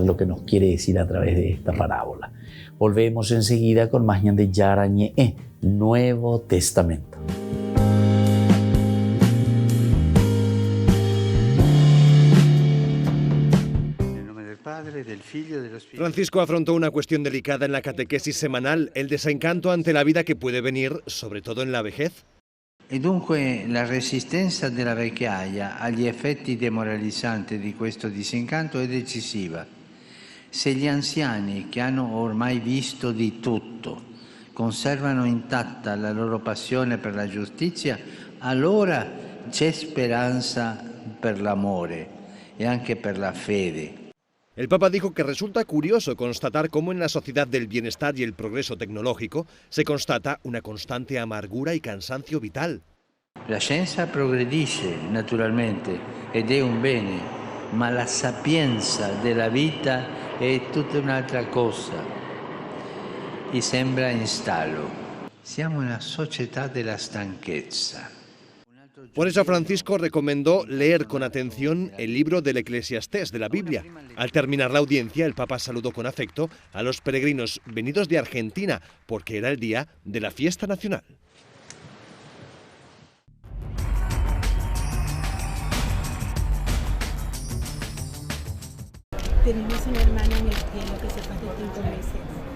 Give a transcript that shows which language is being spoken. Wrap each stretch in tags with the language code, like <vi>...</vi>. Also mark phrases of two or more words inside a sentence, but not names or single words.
<es>Lo que nos quiere decir a través de esta parábola. Volvemos enseguida con más de Yarañe, Nuevo Testamento. Francisco afrontó una cuestión delicada en la catequesis semanal, el desencanto ante la vida que puede venir, sobre todo en la vejez.</es> <it>E dunque la resistenza della vecchiaia agli effetti demoralizzanti di questo disincanto è decisiva. Se gli anziani, che hanno ormai visto di tutto, conservano intatta la loro passione per la giustizia, allora c'è speranza per l'amore e anche per la fede.</it> <es>El Papa dijo que resulta curioso constatar cómo en la sociedad del bienestar y el progreso tecnológico se constata una constante amargura y cansancio vital.</es> <it>La scienza progredisce naturalmente ed è un bene, ma la sapienza della vita è tutta un'altra cosa e sembra in stallo. Siamo una società della stanchezza.</it> <es>Por eso Francisco recomendó leer con atención el libro del Eclesiastés de la Biblia. Al terminar la audiencia, el Papa saludó con afecto a los peregrinos venidos de Argentina, porque era el día de la fiesta nacional. Tenemos una hermana en el cielo que se fue hace 5 meses.</es>